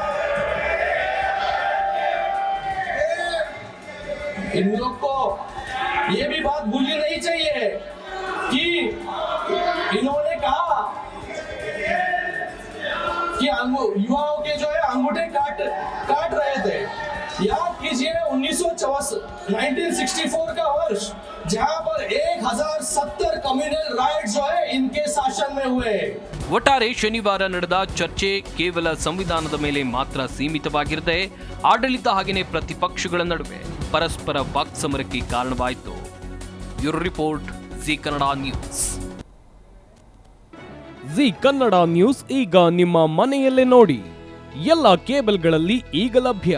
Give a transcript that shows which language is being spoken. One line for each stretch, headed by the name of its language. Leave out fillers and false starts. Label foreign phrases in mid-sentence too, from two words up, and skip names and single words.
Hindi: इन लोग को ये भी बात भूलनी नहीं चाहिए कि इन्होंने कहा कि युवाओं के जो है अंगूठे काट रहे थे। याद कीजिए 1964 का वर्ष, जहां पर 1070
English: communal riot
Hindi: जो है इनके शासन में हुए।
Kannada: ಒಟ್ಟಾರೆ ಶನಿವಾರ ನಡೆದ ಚರ್ಚೆ ಕೇವಲ ಸಂವಿಧಾನದ ಮೇಲೆ ಮಾತ್ರ ಸೀಮಿತವಾಗಿರದೆ ಆಡಳಿತ ಹಾಗೆಯೇ ಪ್ರತಿಪಕ್ಷಗಳ ನಡುವೆ ಪರಸ್ಪರ ವಾಕ್ಸಮರಕ್ಕೆ ಕಾರಣವಾಯಿತು.
English: bureau report,
Kannada: ಜಿ ಕನ್ನಡ ನ್ಯೂಸ್. ಜಿ ಕನ್ನಡ ನ್ಯೂಸ್ ಈಗ ನಿಮ್ಮ ಮನೆಯಲ್ಲೇ ನೋಡಿ, ಎಲ್ಲ ಕೇಬಲ್ಗಳಲ್ಲಿ ಈಗ ಲಭ್ಯ.